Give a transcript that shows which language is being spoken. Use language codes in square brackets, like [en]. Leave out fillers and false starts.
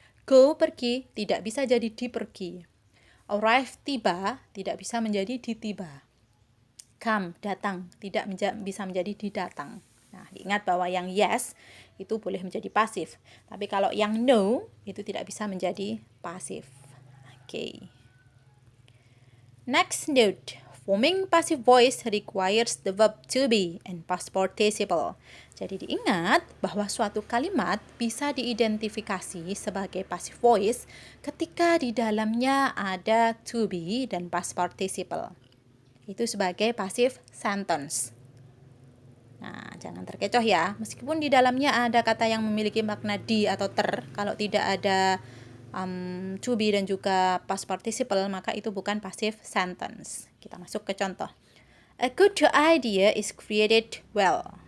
[id] Go pergi tidak bisa jadi dipergi. Arrive tiba tidak bisa menjadi ditiba. Come datang tidak bisa menjadi didatang. Nah, diingat bahwa yang yes itu boleh menjadi pasif. Tapi kalau yang no itu tidak bisa menjadi pasif. Oke. [en] Next note, forming passive voice requires the verb to be and past participle. [id] Jadi diingat bahwa suatu kalimat bisa diidentifikasi sebagai passive voice ketika di dalamnya ada to be dan past participle. Itu sebagai passive sentence. Nah, jangan terkecoh ya. Meskipun di dalamnya ada kata yang memiliki makna di atau ter, kalau tidak ada to be dan juga past participle, maka itu bukan passive sentence. Kita masuk ke contoh. [en] A good idea is created well.